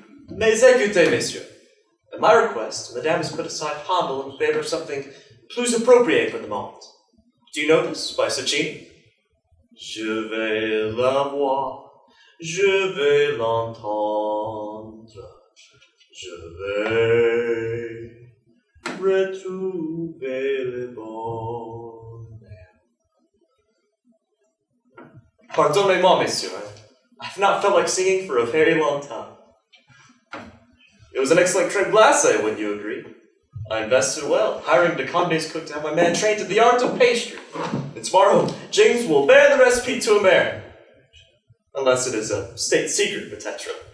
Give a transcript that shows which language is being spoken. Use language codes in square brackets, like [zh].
[fr] Mais écoutez, messieurs. [en] At my request, Madame has put aside Handel in favor of something plus appropriate for the moment. Do you know this by Cheney? [fr] Je vais la voir, je vais l'entendre, je vais retrouver le bonheur. Pardonnez-moi, messieurs. [en] I've not felt like singing for a very long time. It was an excellent creme glacé, wouldn't you agree? I invested well, hiring the Conde's cook to have my man trained in the art of pastry. And tomorrow, James will bear the recipe to America. Unless it is a state secret, peut-être.